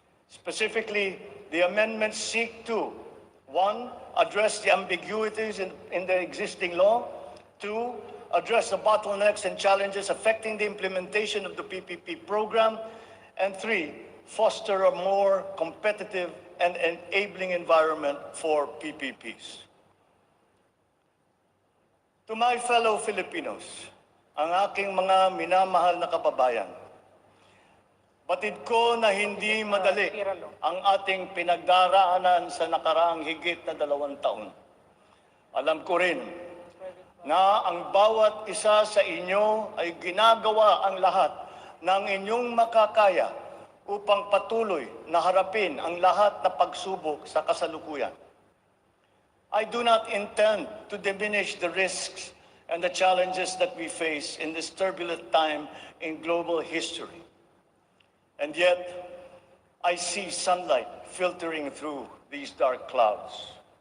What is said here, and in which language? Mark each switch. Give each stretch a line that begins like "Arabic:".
English: Specifically, the amendments seek to, 1, address the ambiguities in the existing law, 2, address the bottlenecks and challenges affecting the implementation of the PPP program, and 3, foster a more competitive and enabling environment for PPPs. To my fellow Filipinos,
Filipino: ang aking mga minamahal na kababayan, batid ko na hindi madali ang ating pinagdaraanan sa nakaraang higit na 2 taon. Alam ko rin na ang bawat isa sa inyo ay ginagawa ang lahat ng inyong makakaya upang patuloy na harapin ang lahat na pagsubok sa kasalukuyan.
English: I do not intend to diminish the risks and the challenges that we face in this turbulent time in global history. And yet, I see sunlight filtering through these dark clouds.